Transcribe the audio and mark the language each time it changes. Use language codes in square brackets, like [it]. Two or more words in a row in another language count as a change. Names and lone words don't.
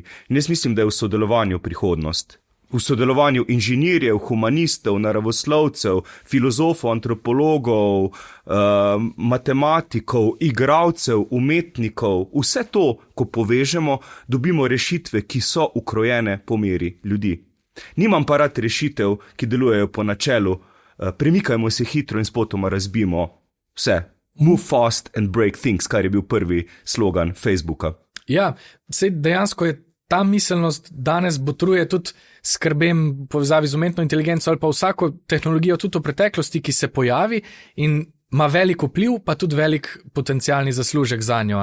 [sl] In jaz mislim, da je v sodelovanju prihodnost. V sodelovanju inženirjev, humanistov, naravoslovcev, filozofov, antropologov, matematikov, igralcev, umetnikov, vse to, ko povežemo, dobimo rešitve, ki so ukrojene po meri ljudi. Nimam pa rad rešitev, ki delujejo po načelu, premikajmo se hitro in spotoma razbimo vse. [en] Move fast and break things, [sl] kar je bil prvi slogan Facebooka. Ja, sej dejansko je ta miselnost danes botruje tudi skrbem povezavi z umetno inteligenco ali pa vsako tehnologijo tudi v preteklosti, ki se pojavi in ima velik vpliv, pa tudi velik potencialni zaslužek za njo.